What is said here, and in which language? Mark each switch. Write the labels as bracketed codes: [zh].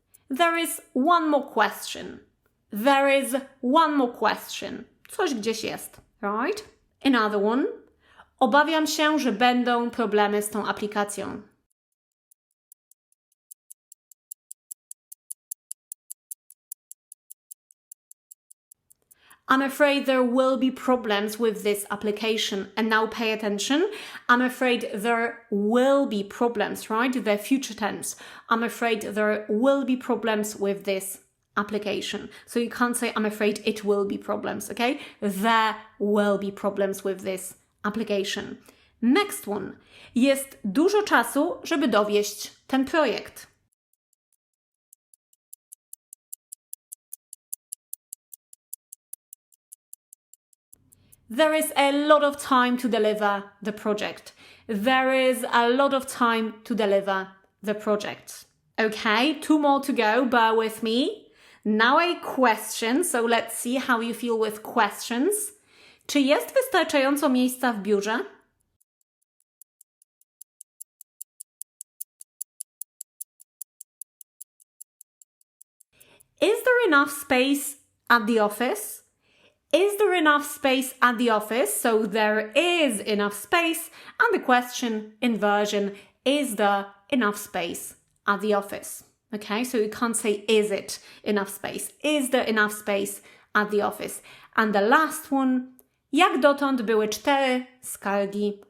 [en] There is one more question. There is one more question. [pl] Coś gdzieś jest, [en] right? Another one. [pl] Obawiam się, że będą problemy z tą aplikacją. [en] I'm afraid there will be problems with this application. And now pay attention. I'm afraid there will be problems, right? The future tense. I'm afraid there will be problems with this application. So you can't say, I'm afraid it will be problems, okay? There will be problems with this application. Next one. [pl] Jest dużo czasu, żeby dowieść ten projekt. [en] There is a lot of time to deliver the project. There is a lot of time to deliver the project. Okay, 2 more to go, bear with me. Now a question, so let's see how you feel with questions. [pl] Czy jest wystarczająco miejsca w biurze? [en] Is there enough space at the office? Is there enough space at the office? So there is enough space. And the question inversion, is there enough space at the office? Okay, so you can't say, is it enough space? Is there enough space at the office? And the last one, [pl] jak dotąd były 4 skargi.